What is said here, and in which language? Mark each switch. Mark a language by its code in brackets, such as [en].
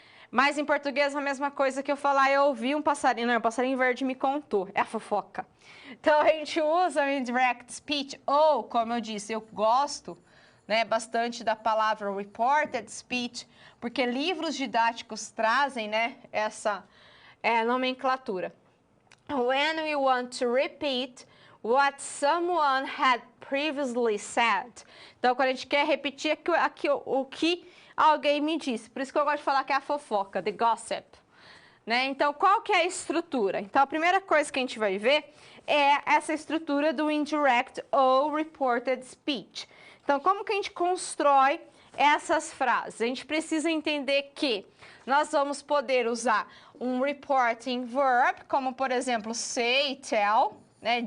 [pt] Mas em português é a mesma coisa que eu falar, eu ouvi um passarinho verde me contou, é a fofoca. Então a gente usa o indirect speech, ou, como eu disse, eu gosto, né, bastante da palavra reported speech, porque livros didáticos trazem, né, essa nomenclatura. [en] When we want to repeat what someone had previously said. [pt] Então, quando a gente quer repetir o que alguém me disse. Por isso que eu gosto de falar que é a fofoca, [en] the gossip. [pt] Né? Então, qual que é a estrutura? Então, a primeira coisa que a gente vai ver é essa estrutura do indirect ou reported speech. Então, como que a gente constrói essas frases? A gente precisa entender que nós vamos poder usar um reporting verb, como, por exemplo, say, tell, né?